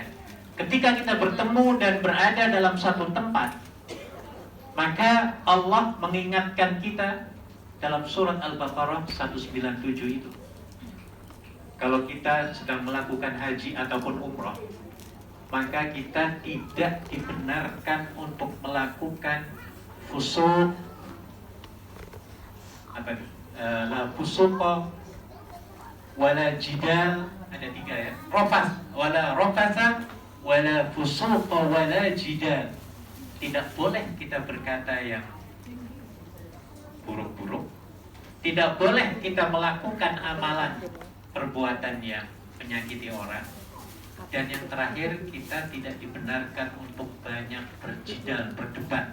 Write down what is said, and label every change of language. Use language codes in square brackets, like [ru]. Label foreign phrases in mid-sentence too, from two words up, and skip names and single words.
[id] Ketika kita bertemu dan berada dalam satu tempat, maka Allah mengingatkan kita dalam surat Al-Baqarah 197 itu. Kalau kita sedang melakukan haji ataupun umrah, maka kita tidak dibenarkan untuk melakukan fusuq, [ar] لا فسوق ولا جدال, [id] ada 3, ya, [ar] رفث، ولا رفث ولا فسوق ولا جدال. [id] Tidak boleh kita berkata yang buruk-buruk, tidak boleh kita melakukan amalan perbuatan yang menyakiti orang, dan yang terakhir kita tidak dibenarkan untuk banyak berjidal, berdebat.